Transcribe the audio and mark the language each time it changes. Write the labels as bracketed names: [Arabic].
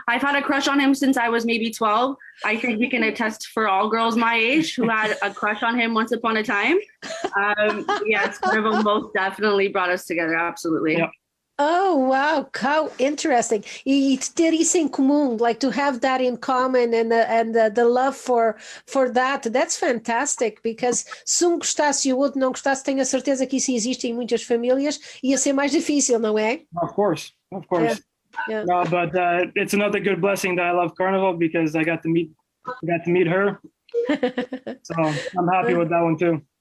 [English] I've had a crush on him since I was maybe 12. I think we can attest for all girls my age who had a crush on him once upon a time. Yes, Carnival most definitely brought us together. Absolutely. Yep. Oh, wow. How interesting. [Portuguese] E ter isso em comum, [English] like to have that in common and the love for that. That's fantastic because [Portuguese] se um gostasse e o outro não gostasse, tenho a certeza que isso existe em muitas famílias. Ia ser mais difícil, não é? [English] Of course. Yeah. Yeah. No, but it's another good blessing that I love Carnival because I got to meet her. So I'm happy with that one too.